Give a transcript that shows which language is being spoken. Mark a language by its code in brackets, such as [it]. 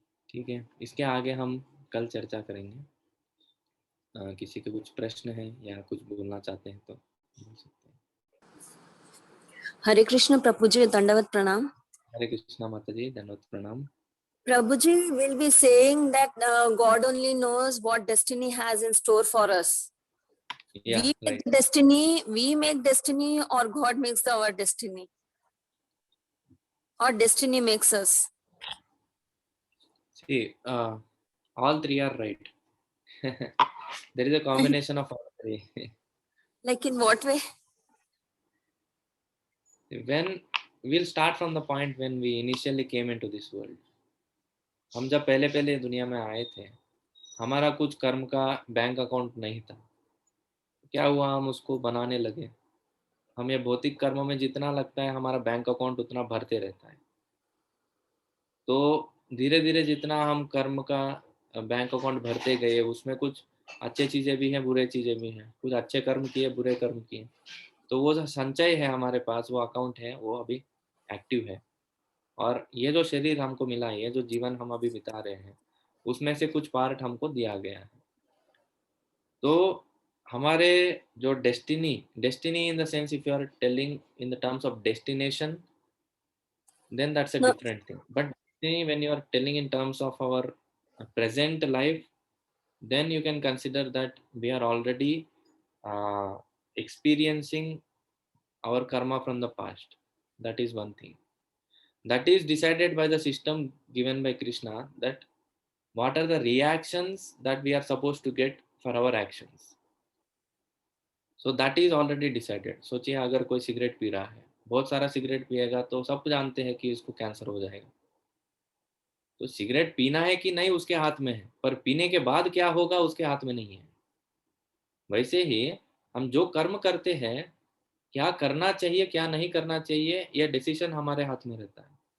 [hi] ठीक है, इसके आगे हम कल चर्चा करेंगे। किसी के कुछ प्रश्न है या कुछ बोलना चाहते हैं तो बोल सकते हैं। हरे कृष्ण प्रभु जी, दंडवत प्रणाम। हरे कृष्णा माता जी, धन्यवाद, प्रणाम। [en] Prabhuji will be saying that God only knows what destiny has in store for us. Yeah, We make right. destiny, or God makes our destiny, or destiny makes us. See, all three are right. There is a combination of all three. Like in what way? When we'll start from the point when we initially came into this world. [hi] हम जब पहले पहले दुनिया में आए थे, हमारा कुछ कर्म का बैंक अकाउंट नहीं था। क्या हुआ, हम उसको बनाने लगे। हमें भौतिक कर्म में जितना लगता है हमारा बैंक अकाउंट उतना भरते रहता है। तो धीरे धीरे जितना हम कर्म का बैंक अकाउंट भरते गए, उसमें कुछ अच्छे चीज़ें भी हैं, बुरे चीज़ें भी हैं। कुछ अच्छे कर्म किए, बुरे कर्म किए, तो वो जो संचय है हमारे पास, वो अकाउंट है, वो अभी एक्टिव है। और ये जो शरीर हमको मिला है, ये जो जीवन हम अभी बिता रहे हैं, उसमें से कुछ पार्ट हमको दिया गया है। तो हमारे जो destiny, [en] Destiny in the sense, if you are telling in the terms of destination, then that's a No. different thing. But when you are telling in terms of our present life, then you can consider that we are already experiencing our karma from the past. That is one thing. That is decided by the system given by Krishna, that what are the reactions that we are supposed to get for our actions. So that is already decided. [hi] सोचिए, अगर कोई cigarette P रहा है, बहुत सारा cigarette पिएगा, तो सब जानते हैं कि इसको कैंसर हो जाएगा। तो सिगरेट पीना है कि नहीं उसके हाथ में है, पर पीने के बाद क्या होगा उसके हाथ में नहीं है। वैसे ही हम जो कर्म करते हैं, क्या करना चाहिए क्या नहीं करना चाहिए, यह डिसीजन हमारे हाथ में रहता है।